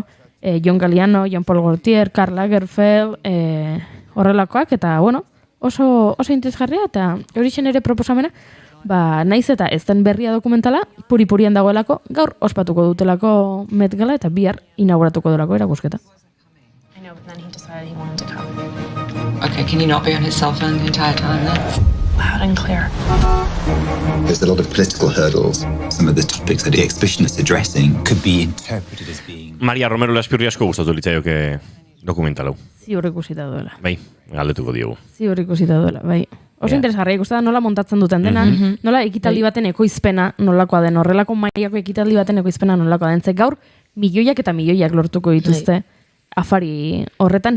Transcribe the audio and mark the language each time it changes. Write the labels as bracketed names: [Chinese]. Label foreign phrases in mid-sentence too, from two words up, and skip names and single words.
[Basque] John Galliano, Jean Paul Gaultier, Karl Lagerfeld, horrelakoak, eta oso interesgarria, eta hori ere proposamena, naiz eta ez den berria dokumentala, puri-purian dagoelako, gaur ospatuko dutelako Met Gala, eta bihar inauguratuko delako erakusketa. [English] I know, but then he decided he wanted to come. Okay, can you not be on his cell phone the entire time then? Loud and clear. There's a lot of political hurdles. Some of the topics that the exhibition is addressing could be interpreted as being... [Basque] Maria Romero Laspirri asko gustatu litzaioke dokumentalau. Ziur ikusita duela. Bai, galdetuko diogu. Ziur ikusita duela, bai. Oso interesgarria ikusten da nola montatzen duten dena, nola ekitaldi baten ekoizpena nolakoa den, horrelako mailako ekitaldi baten ekoizpena nolakoa den. Ze gaur milioiak eta milioiak lortuko dituzte afari horretan.